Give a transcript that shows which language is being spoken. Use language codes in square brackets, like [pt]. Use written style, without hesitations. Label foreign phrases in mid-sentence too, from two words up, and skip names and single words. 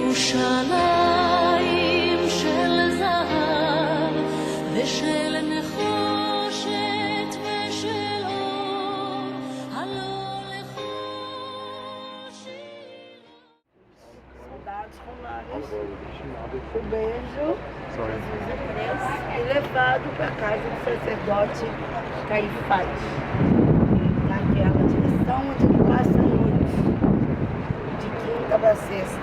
[he] ירושלים של זהב ושל נחושת ושל אור, הלא [pt] Soldados romanos, o beijo, Jesus é preso e levado para a casa do sacerdote Caifás, naquela direção onde ele passa a noite, de quinta para sexta.